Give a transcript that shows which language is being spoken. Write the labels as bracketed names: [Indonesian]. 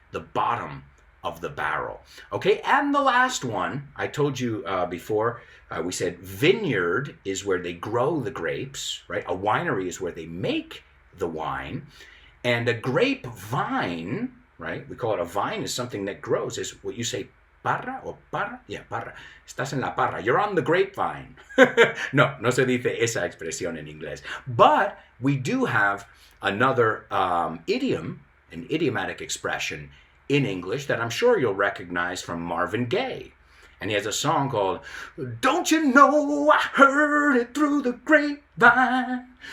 [English] The bottom of the barrel. Okay, and the last one, I told you before, we said vineyard is where they grow the grapes, right? A winery is where they make the wine. And a grapevine, right? We call it a vine, is something that grows, is what you say, [Spanish] parra o parra? Yeah, parra. Estás en la parra. [English] You're on the grapevine. [Spanish] No se dice esa expresión en inglés. [English] But we do have another idiom, an idiomatic expression in English that I'm sure you'll recognize from Marvin Gaye. And he has a song called Don't You Know I Heard It Through the Grapevine.